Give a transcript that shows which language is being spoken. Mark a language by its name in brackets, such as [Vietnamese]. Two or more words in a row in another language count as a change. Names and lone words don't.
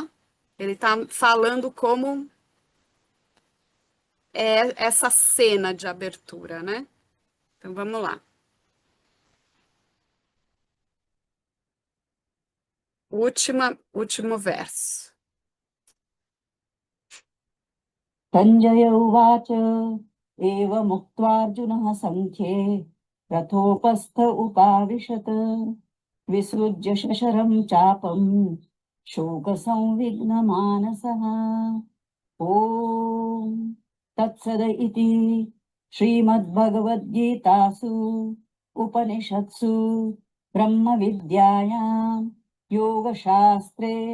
[Portuguese] Ele está falando como é essa cena de abertura, né? Então vamos lá. Último verso. [Sanskrit] सञ्जय उवाच एवमुक्त्वार्जुनः सङ्ख्ये रथोपस्थ उपाविशत् विसृज्य शशरं चापं शोकसंविघ्नमानसः ॐ तत्सद इति श्रीमद्भगवद्गीतासु उपनिषत्सु ब्रह्मविद्यायां योगशास्त्रे